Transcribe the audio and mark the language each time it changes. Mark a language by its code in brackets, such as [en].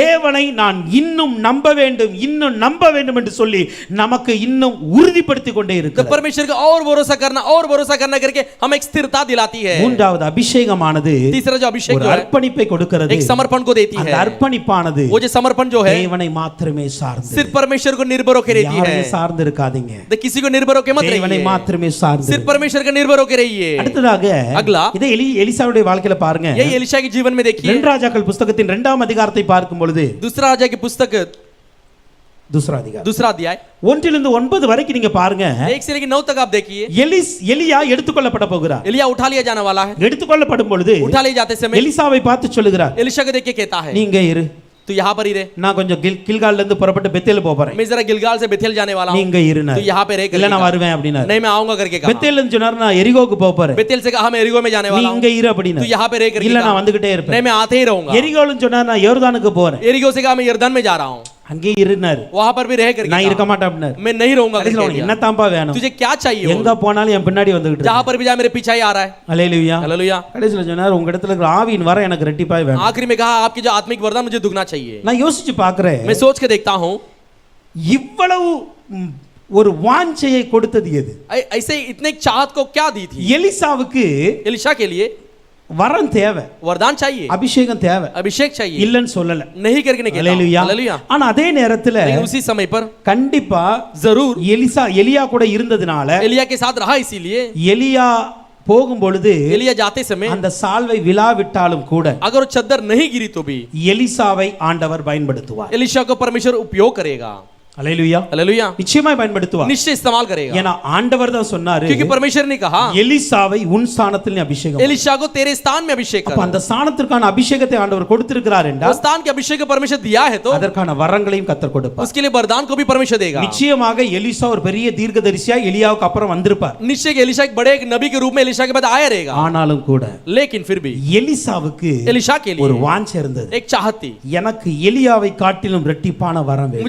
[ta] தேவனை நான் இன்னும் நம்ப வேண்டும் என்று சொல்லி நமக்கு இன்னும் உறுதிப்படுத்திக் கொண்டே [hi] तो [ta] இருக்கிறது. [hi] परमेश्वर का और भरोसा करना करके हमें एक स्थिरता दिलाती है. [ta] மூன்றாவது அபிஷேகமானது [hi] तीसरा जो अभिषेक [ta] ஒரு [hi] जो है, [ta] அர்ப்பணிப்பை கொடுக்கிறது. [hi] एक समर्पण को देती [ta] அந்த [hi] है. [ta] அர்ப்பணிப்பானது [hi] वो जो समर्पण जो है [ta] தேவனை மாத்திரமே சார்ந்து. [hi] सिर्फ परमेश्वर को निर्भर होकर रहती है. [ta] யாரையும் சார்ந்து இருக்காதீங்க. [hi] तो किसी को निर्भर होकर मत [ta] தேவனை [hi] रहिए, [ta] மாத்திரமே சார்ந்து. [hi] सिर्फ परमेश्वर का निर्भर होकर रहिए. [ta] அடுத்ததாக [hi] अगला, [ta] இதை எலிசாவுடைய வாழ்க்கையில பாருங்க. [hi] यही एलीशा के जीवन में देखिए. [ta] 2 ராஜாக்கள் புத்தகத்தின் 2ஆம் அதிகாரத்தை பார்க்கும் பொழுது, [hi] दूसरा राजा की पुस्तक दूसरा [ta] அதிகாரம் [hi] दूसरा अध्याय [ta] 1 9 வரைக்கும் நீங்க பாருங்க. [hi] 1 से लेकर 9 तक आप देखिए. [ta] எலியா எடுத்துக்கொள்ளப்பட போகிறார். [hi] एलिया उठा लिया जाने वाला है. [ta] எடுத்துக்கொள்ளப்படும் பொழுது [hi] उठा लिए जाते समय [ta] எலிசாவை பார்த்து சொல்லுகிறார், [hi] एलीशा को देख के कहता है, [ta] நீங்க இரு, [hi] तू यहाँ पर ही रहे. [ta] நான் கொஞ்சம் கில்கால்ல இருந்து புறப்பட்டு பெத்தேல் போறேன். [hi] मैं जरा गिलगाल से बेथेल जाने वाला हूँ, [ta] நீங்க இருனா. [hi] तू यहाँ पे रह [ta] இல்ல நான் [hi] कर. [ta] வருவேன் அப்படினா. [hi] नहीं मैं आऊंगा करके कहा. [ta] பெத்தேல்ல இருந்து சொன்னார் நான் எரிகோக்கு போறேன். [hi] बेथेल से कहा मैं एरिगो में जाने वाला हूँ, [ta] நீங்க இரு அப்படினா. [hi] तू यहाँ पे रह कर. [ta] இல்ல நான் வந்துகிட்டே இருப்பேன். [hi] नहीं मैं आते ही रहूंगा. [ta] எரிகோலும் சொன்னார் நான் யோர்தானுக்கு போறேன். [hi] एरिगो से कहा मैं यर्दन में जा रहा हूँ, [ta] அங்கே இருனார். [hi] वहां पर भी रह कर. [ta] நான் இருக்க மாட்டேன் அப்படினார். [hi] मैं नहीं रहूंगा करके [ta] என்ன [hi] दिया. [ta] தாம்பா வேணும்? [hi] तुझे क्या चाहिए? [ta] எங்க போனாலும் என் பின்னாடி வந்துகிட்டு [hi] जहां पर भी जा मेरे पीछे ही आ रहा है. [ta] ஹல்லேலூயா. [hi] हालेलुया. [ta] கடைசில சொன்னார் உங்க இடத்துல இருக்கிற ஆவியின் வர எனக்கு ரெட்டிப்பாய் வேணும். [hi] आखिरी में कहा आपकी जो आत्मिक वरदान मुझे दुगना चाहिए. [ta] நான் யோசிச்சு பார்க்கிறேன், [hi] मैं सोच के देखता हूँ [ta] இவ்வளவு ஒரு வாஞ்சையை கொடுத்தது எது? [hi] ऐसे इतने चाहत को क्या दी थी? [ta] எலிசாவுக்கு [hi] एलीशा के लिए [ta] வரம் தேவை, [hi] वरदान चाहिए, [ta] அபிஷேகம் தேவை, [hi] अभिषेक चाहिए, [ta] இல்லன்னு சொல்லல. [hi] नहीं करके नहीं कहता. [ta] ஹல்லேலூயா. [hi] हालेलुया. [ta] ஆனா அதே நேரத்துல [hi] लेकिन उसी समय पर [ta] கண்டிப்பா [hi] जरूर [ta] எலியா கூட இருந்ததுனால [hi] एलिया के साथ रहा, इसीलिए [ta] எலியா போகும் பொழுது [hi] एलिया जाते समय [ta] அந்த சால்வை விழாவிட்டாலும் கூட [hi] अगर वो चद्दर नहीं गिरी तो भी [ta] எலிசாவை ஆண்டவர் பயன்படுத்துவார். [hi] एलीशा को परमेश्वर उपयोग करेगा. [ta] ஹல்லேலூயா. [hi] हालेलुया. [ta] நிச்சயமா பயன்படுத்துவார். [hi] निश्चय इस्तेमाल करेगा, [ta] ஏன்னா ஆண்டவர் தான் சொன்னாரு, [hi] क्योंकि परमेश्वर ने कहा [ta] எலிசாவை உன் ஸ்தானத்தில் நீ அபிஷேகம். [hi] एलीशा को तेरे स्थान में अभिषेक [ta] அப்ப [hi] कर. [ta] அந்த ஸ்தானத்திற்கான அபிஷேகத்தை ஆண்டவர் கொடுத்திருக்கிறார் [hi] वो [ta] என்றால் [hi] स्थान के अभिषेक को परमेश्वर दिया है तो [ta] அதற்கான வரங்களையும் கர்த்தர் கொடுப்பார். [hi] उसके लिए वरदान को भी परमेश्वर देगा. [ta] நிச்சயமாக எலிசா ஒரு பெரிய தீர்க்கதரிசியா எலியாவுக்கு அப்புறம் வந்திருப்பார். [hi] निश्चय के एलीशा एक बड़े एक नबी के रूप में एलीशा के बाद आया रहेगा, [ta] ஆனாலும் கூட [hi] लेकिन फिर भी [ta] எலிசாவுக்கு [hi] एलीशा के [ta] ஒரு [hi] लिए [ta] வாஞ்சை இருந்தது. [hi] एक चाहत थी, [ta] எனக்கு எலியாவை காட்டிலும் இரட்டிப்பான வரம் வேண்டும்.